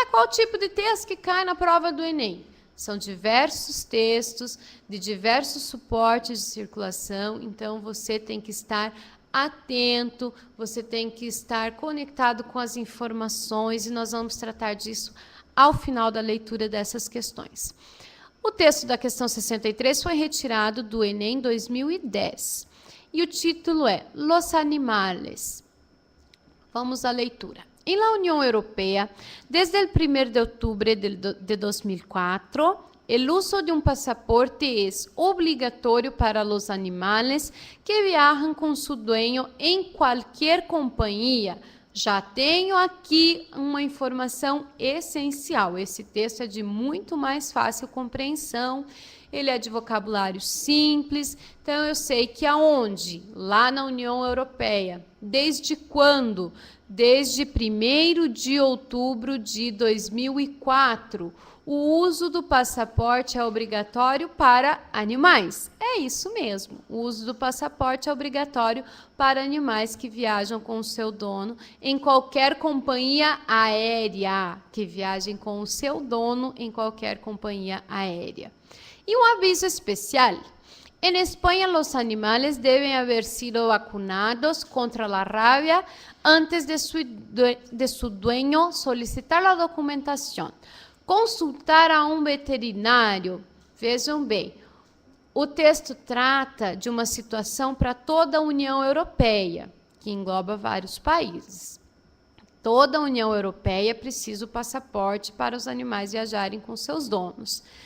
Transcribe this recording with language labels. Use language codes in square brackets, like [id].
[pt] Qual tipo de texto que cai na prova do Enem? São diversos textos, de diversos suportes de circulação, então você tem que estar atento, você tem que estar conectado com as informações e nós vamos tratar disso ao final da leitura dessas questões. O texto da questão 63 foi retirado do Enem 2010 e o título é Los Animales. Vamos à leitura. [es] En la Unión Europea, desde el 1 de octubre de 2004, el uso de un pasaporte es obligatorio para los animales que viajan con su dueño en cualquier compañía. [pt] Já tenho aqui uma informação essencial. Esse texto é de muito mais fácil compreensão, ele é de vocabulário simples, então eu sei que aonde? Lá na União Europeia. Desde quando? Desde 1º de outubro de 2004. O uso do passaporte é obrigatório para animais. É isso mesmo. O uso do passaporte é obrigatório para animais que viajam com o seu dono em qualquer companhia aérea. Que viajem com o seu dono em qualquer companhia aérea. E um aviso especial. [es] En España, los animales deben haber sido vacunados contra la rabia antes de su dueño solicitar la documentación. [pt] Consultar a um veterinário. Vejam bem, o texto trata de uma situação para toda a União Europeia, que engloba vários países. Toda a União Europeia precisa o passaporte para os animais viajarem com seus donos.